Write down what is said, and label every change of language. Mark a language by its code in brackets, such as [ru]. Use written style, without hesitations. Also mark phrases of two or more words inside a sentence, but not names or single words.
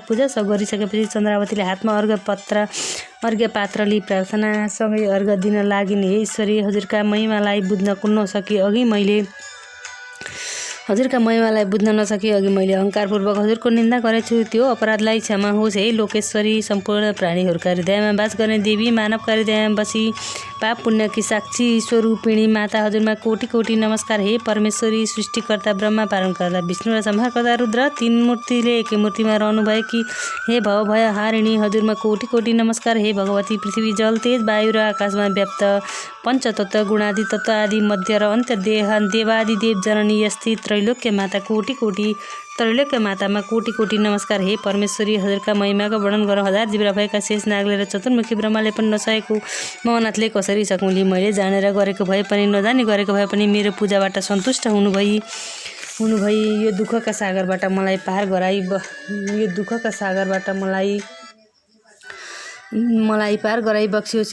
[ne] पूजा गरिसकेपछि चन्द्रावतीले हातमा अर्घ्य पात्र लिई प्रार्थनासँगै अर्घ्य दिन लागिन्। हे ईश्वरी, हजुरका महिमालाई बुझ्न नसकी अघि मैले अहङ्कारपूर्वक हजुरको निन्दा गरेछु। त्यो अपराधलाई क्षमा होस्। हे लोकेश्वरी, सम्पूर्ण प्राणीहरूका हृदयमा वास गर्ने देवी, मानवका हृदयमा बसी पाप पुण्यकी साक्षी स्वरूपिणी माता, हजुरमा कोटि कोटि नमस्कार। हे परमेश्वरी, सृष्टिकर्ता ब्रह्मा, पालनकर्ता विष्णु र संहारकर्ता रुद्र, 3 मूर्तिले एकै मूर्तिमा रहनुभएकी हे भय हारिणी, हजुरमा कोटि कोटि नमस्कार। हे भगवती, पृथ्वी, जल, तेज, वायु र आकाशमा व्याप्त पञ्चतत्त्व, गुणादि तत्त्व आदि मध्य र अन्त्य देवादि देव जननी स्थित त्रैलोक्य माता, त्रैलोक्य मातामा कोटि कोटि नमस्कार। हे परमेश्वरी, हजुरका महिमाको वर्णन गर। 1000 जिब्रा भएका शेष नागले र चतुर्मुखी ब्रह्माले पनि नसकेको मनाथले कसरी सकुली। मैले जानेर गरेको भए पनि नजानी गरेको भए पनि मेरो पूजाबाट सन्तुष्ट हुनुभई यो दुःखका सागरबाट मलाई पार गराई बक्स्यो।